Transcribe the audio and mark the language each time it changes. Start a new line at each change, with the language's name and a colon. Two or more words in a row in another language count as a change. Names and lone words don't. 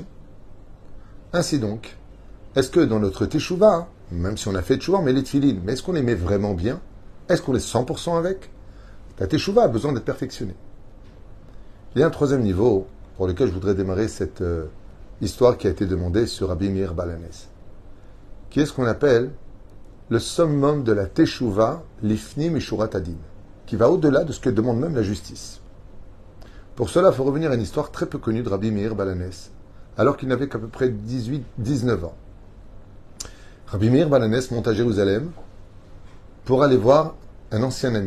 French: Ainsi donc, est-ce que dans notre teshuva, même si on a fait teshuva, on met les tefilines, mais est-ce qu'on les met vraiment bien? Est-ce qu'on est 100% avec? Ta teshuva a besoin d'être perfectionnée. Il y a un troisième niveau pour lequel je voudrais démarrer cette histoire qui a été demandée sur Rabbi Meir Baal HaNes, qui est ce qu'on appelle le summum de la teshuva
Hebrew: לפנים משורת הדין,
French: qui va au-delà de ce que demande même la justice. Pour cela, il faut revenir à une histoire très peu connue de Rabbi Meir Baal HaNes, alors qu'il n'avait qu'à peu près 18-19 ans. Rabbi Meir Baal HaNes monte à Jérusalem pour aller voir un ancien ami.